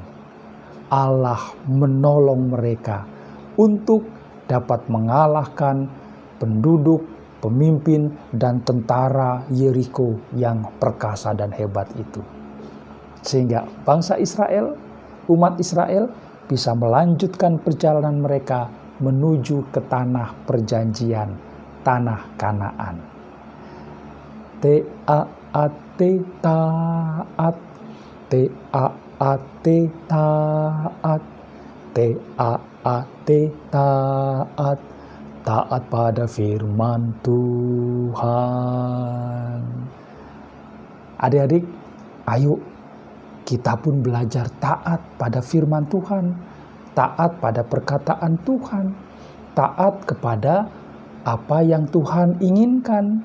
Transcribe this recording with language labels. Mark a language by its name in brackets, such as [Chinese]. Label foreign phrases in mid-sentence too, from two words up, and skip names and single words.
[Indonesian] Allah menolong mereka untuk dapat mengalahkan penduduk, pemimpin, dan tentara Yeriko yang perkasa dan hebat itu. Sehingga bangsa Israel, umat Israel bisa melanjutkan perjalanan mereka menuju ke tanah perjanjian, tanah Kanaan. T-A-A-T taat, T-A-A-T taat, T-A-A-T taat, taat pada firman Tuhan. Adik-adik, ayo kita pun belajar taat pada firman Tuhan, taat pada perkataan Tuhan, taat kepada apa yang Tuhan inginkan.